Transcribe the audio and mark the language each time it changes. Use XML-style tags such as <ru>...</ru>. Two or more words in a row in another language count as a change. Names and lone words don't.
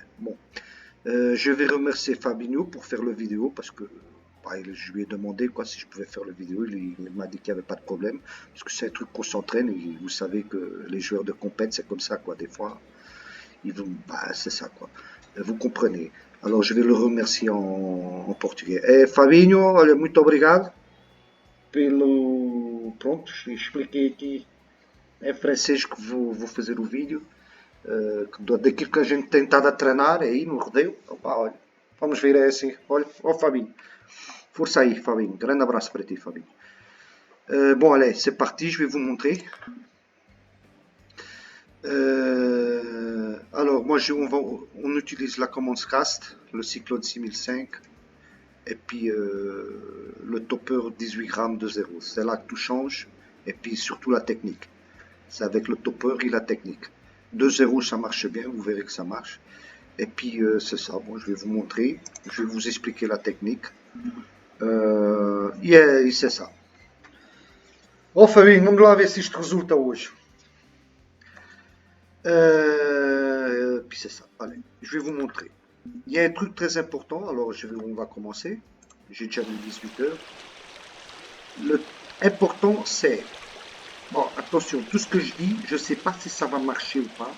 <fr>Bon, je vais remercier Fabinho pour faire le vidéo parce que bah, je lui ai demandé quoi si je pouvais faire le vidéo. Il m'a dit qu'il n'y avait pas de problème parce que c'est un truc qu'on s'entraîne et vous savez que les joueurs de compète c'est comme ça quoi. Des fois, bah, c'est ça quoi. Vous comprenez. Alors je vais le remercier en portugais.</fr> <pt>Fabinho, olha, muito obrigado pelo. Pronto, expliquei aqui em francês que vou fazer o vídeo. Daquilo que a gente tem estado a treinar aí no rodeio. Opa, olha, vamos ver é assim. Olha, ó Fabinho. Força aí, Fabinho. Grande abraço para ti, Fabinho.</pt> <fr>Bon, allez, c'est parti, je vais vous montrer. Alors, moi, on utilise la commande cast, le Cyclone 6005, et puis le topper 18 grammes de 0. C'est là que tout change, et puis surtout la technique. C'est avec le topper et la technique. 2-0, ça marche bien, vous verrez que ça marche. Et puis c'est ça, bon, je vais vous montrer, je vais vous expliquer la technique. E c'est ça.</fr> <pt>Ó Fabinho, vamos lá ver se isto resulta hoje.</pt> <fr>Puis c'est ça, allez, je vais vous montrer. Il y a un truc très important, alors on va commencer. J'ai déjà mis 18 heures. Le important c'est, bon attention, tout ce que je dis, je ne sais pas si ça va marcher ou pas.</fr>